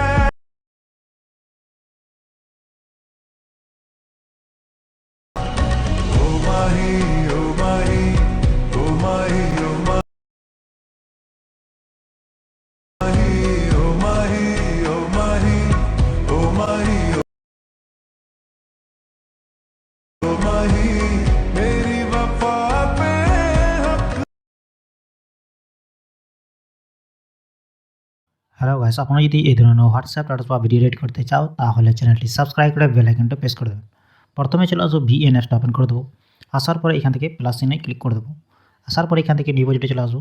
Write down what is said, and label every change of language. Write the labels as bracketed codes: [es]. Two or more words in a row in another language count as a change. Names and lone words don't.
[hi] ओ माही ओ माही ओ माही ओ माही ओ माही ओ माही ओ माही ओ माही मेरी वफा पे हक। [bn] হ্যালো গাইস, আপনারা যদি এই ধরনের হোয়াটসঅ্যাপ স্ট্যাটাস বা [en] video edit [bn] করতে চাও তাহলে চ্যানেলটি সাবস্ক্রাইব করে বেল আইকনটা প্রেস করে দেবেন। প্রথমে চলে আসবো ভিএনএসটা ওপেন করে দেবো। আসার পরে এখান থেকে প্লাস চিহ্নে ক্লিক করে দেবো। আসার পরে এখান থেকে ডিপোজিটে চলে আসবো।